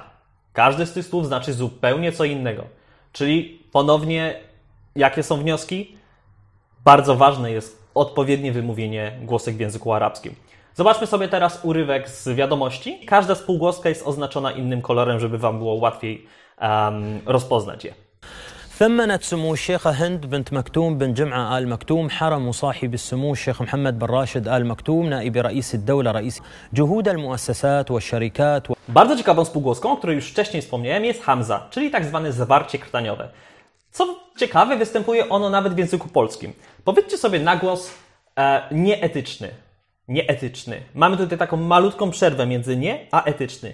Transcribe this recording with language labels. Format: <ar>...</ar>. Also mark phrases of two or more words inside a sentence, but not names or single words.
<pl>Każdy z tych słów znaczy zupełnie co innego. Czyli ponownie, jakie są wnioski? Bardzo ważne jest odpowiednie wymówienie głosek w języku arabskim. Zobaczmy sobie teraz urywek z wiadomości. Każda spółgłoska jest oznaczona innym kolorem, żeby Wam było łatwiej rozpoznać je.</pl> <ar>ثمنت سمو الشيخة هند بنت مكتوم بن جمعة آل مكتوم حرم صاحب السمو الشيخ محمد بن راشد آل مكتوم نائب رئيس الدولة رئيس جهود المؤسسات والشركات.</ar> <pl>Bardzo ciekawą spółgłoską, o której już wcześniej wspomniałem, jest hamza, czyli tak zwane zwarcie krtaniowe. Co ciekawe, występuje ono nawet w języku polskim. Powiedzcie sobie na głos nieetyczny. Nieetyczny. Mamy tutaj taką malutką przerwę między nie a etyczny.</pl>